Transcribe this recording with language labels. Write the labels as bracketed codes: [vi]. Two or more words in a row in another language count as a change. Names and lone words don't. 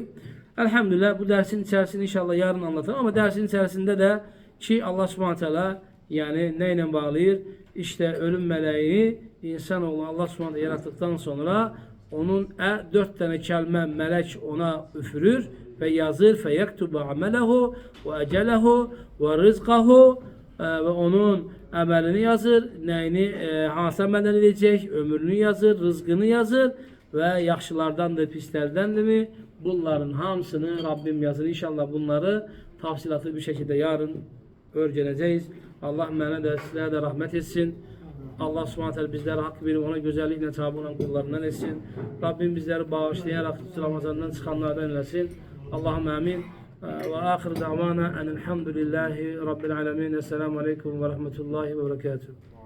[tr] Elhamdülillah bu dersin içerisinde inşallah yarın anlatırım ama dersin içerisinde de ki [ar] الله سبحانه وتعالى [tr] yani neyle bağlayır? İşte ölüm meleği insanoğlu [ar] الله سبحانه [tr] yarattıktan sonra onun 4 tane kelime melek ona üfürür ve yazır [ar] فيكتب عمله وأجله ورزقه [tr] ve [az] onun əməlini yazır, nəyini hansı əməllər edəcək, ömrünü yazır, rızqını yazır və yaxşılardandır, pislərdəndirmi? Bunların hamısını Rabbim yazır. [tr] İnşallah bunları tafsilatlı bir şekilde yarın öğreneceğiz. [az] Allah mənə də sizlərə də rahmet etsin. [ar] الله سبحانه وتعالى [tr] bizlere hakkı verip ona güzellikle tabi olan kullarından etsin. Rabbim bizleri bağışlayarak Ramazan'dan çıkanlardan eylesin. Allah'ım amin. [ar] وآخر دعوانا أن الحمد لله رب العالمين. السلام عليكم ورحمة الله وبركاته.